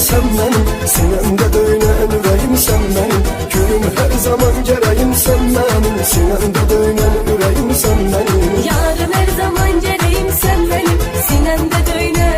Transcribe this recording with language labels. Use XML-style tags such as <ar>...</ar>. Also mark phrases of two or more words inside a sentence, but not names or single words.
<az>benim, sinəmdə döynən ürəyim sən benim. Gülüm hər zaman gərəyim sən benim, sinəmdə döynən ürəyim sən benim.</az> <tr>Yarım her zaman geleyim sen benim, sinemde döyle</tr>